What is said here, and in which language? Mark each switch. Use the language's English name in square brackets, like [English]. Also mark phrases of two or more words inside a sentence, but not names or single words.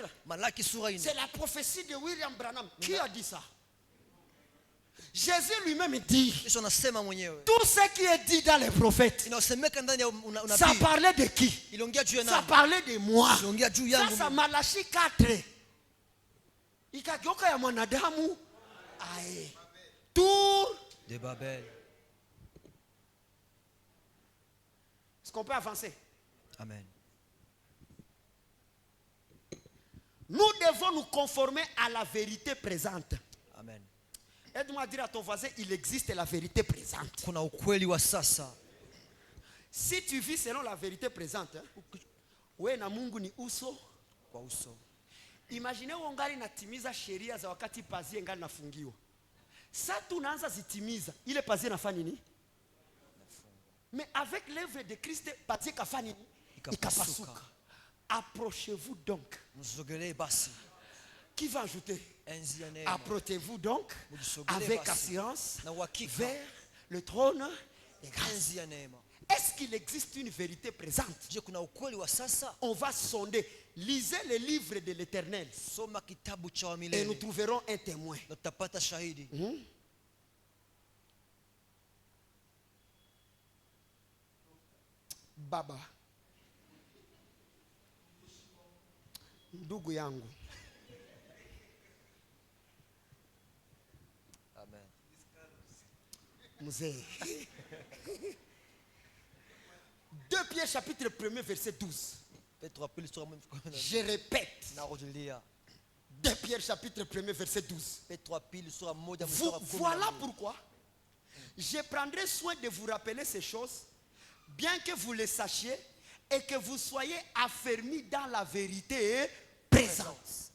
[French] C'est la prophétie de William Branham. Qui a dit ça? Jésus lui-même dit. Tout ce qui est dit dans les prophètes, ça parlait de qui? Ça parlait de moi. Ça, c'est Malachie 4. [Swahili] Ikageuka ya mwanadamu. Aye. [French] Tour de Babel. Est-ce qu'on peut avancer? Amen. Nous devons nous conformer à la vérité présente. Amen. Aide-moi à dire à ton voisin, il existe la vérité présente. [Swahili] Kuna ukweli wa sasa. [French] Si tu vis selon la vérité présente, [Swahili] wewe na Mungu ni uso kwa uso. Imagine ungali natimiza sheria za wakati pazia ngali nafungiwa. Sasa tunaanza zitimiza, ile pazia nafanya nini? [French] Mais avec l'œuvre de Christ, [Swahili] pazia kafanya nini? Ikapasuka. [French] Approchez-vous donc. Qui va ajouter? Approchez-vous donc avec assurance vers le trône des grâces. Est-ce qu'il existe une vérité présente? On va sonder. Lisez le livre de l'Éternel et nous trouverons un témoin. [Swahili] Baba, ndugu yangu. Amen. Mzee. [French] 2 Pierre chapitre 1 verset 12. Je répète. 2 Pierre chapitre 1 verset 12. Voilà pourquoi je prendrai soin de vous rappeler ces choses, bien que vous les sachiez et que vous soyez affermis dans la vérité présente.